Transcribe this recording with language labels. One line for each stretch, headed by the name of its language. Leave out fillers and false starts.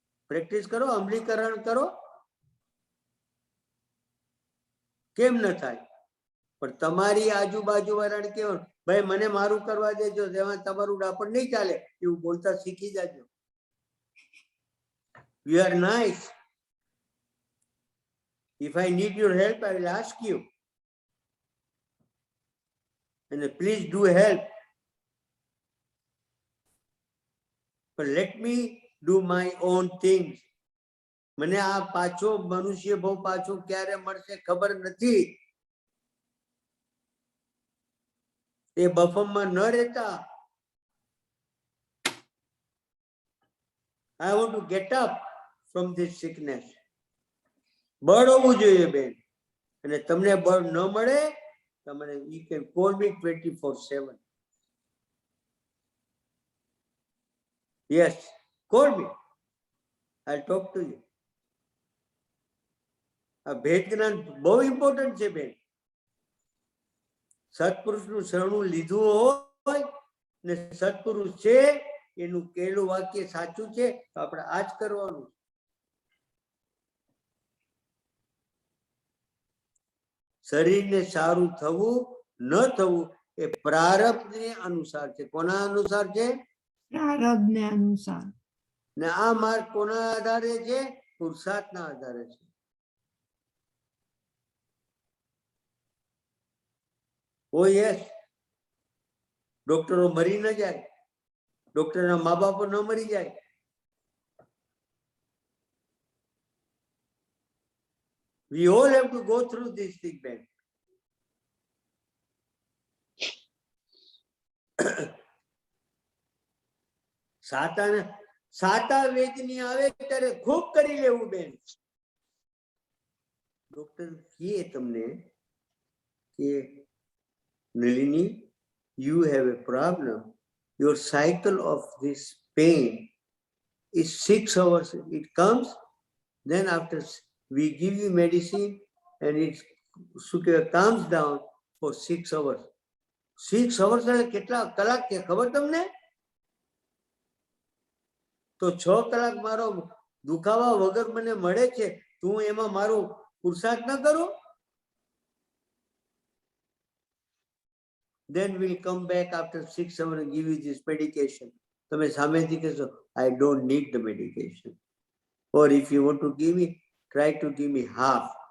Gujarati: Practice કરો, અમલીકરણ કરો. કેમ ન થાય? પણ તમારી આજુબાજુ વાળાને કેવું, ભાઈ મને મારું કરવા દેજો, તેમાં તમારું ડાપણ નહીં ચાલે, એવું બોલતા શીખી જાજો.
English: You are nice. If I need your help, I will ask you. And please do help. But let me do my own things.
Gujarati: મને આ પાછો મનુષ્ય બહુ પાછો ક્યારે મળશે ખબર નથી. એ બફમમાં ન રહેતા.
English: I want to get up from this sickness.
Gujarati: બળ હોવું જોઈએ બેન. અને તમને બળ ન મળે, તમને
English: you can call me 24/7. Yes, call me. I'll talk to you.
Gujarati: આ ભેદ જ્ઞાન બહુ ઇમ્પોર્ટન્ટ છે બેન. સત્પુરુષનું શરણું લીધું હોય ને સત્પુરુષ છે એનું કહેલું વાક્ય સાચું છે તો આપણે આ જ કરવાનું. શરીરને સારું થવું ન થવું એ પ્રારબ્ધને અનુસાર છે. કોના અનુસાર છે? પ્રારબ્ધને અનુસાર. ને આ માર્ગ કોના આધારે છે? પુરુષાર્થના આધારે છે. ઓ યસ, ડોક્ટરો મરી ન જાય, ડોક્ટરના મા બાપો ન મરી જાય.
English: We all have to go through this thing, man.
Gujarati: સાતા વેદની આવે ત્યારે ખૂબ કરી લેવું બેન. ડોક્ટર કહે તમને કે
English: Nalini, you have a problem. Your cycle of this pain is 6 hours. It comes, then after we give you medicine and it calms down for 6 hours. 6 hours
Gujarati: એટલે કેટલા કલાક કે ખબર તમને? તો 6 કલાક મારો દુખાવા વગર મને મળે છે, તો હું એમાં મારું પુરુષાર્થ ન કરું?
English: Then we'll come back after 6 hours and give you this medication.
Gujarati: તમે સામેથી કહેશો,
English: I don't need the medication. Or if you want to give me, try to give me half.